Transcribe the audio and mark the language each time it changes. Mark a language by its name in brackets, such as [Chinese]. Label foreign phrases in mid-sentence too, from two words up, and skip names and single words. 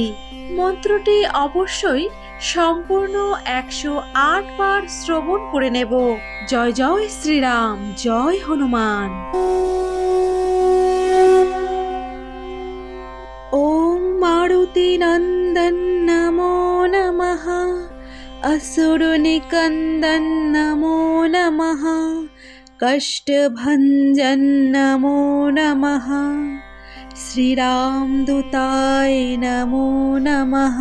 [Bangla] মন্ত্রটি অবশ্যই সম্পূর্ণ 108 বার শ্রবণ করে নেব। [Hindi] জয় জয় শ্রীরাম, জয় হনুমান। [Sanskrit] ওম মারুতি নন্দন নমো নমঃ, असुर निकंदन नमो नमः, कष्टभंजन नमो नमः, श्री राम दूताय नमो नमः।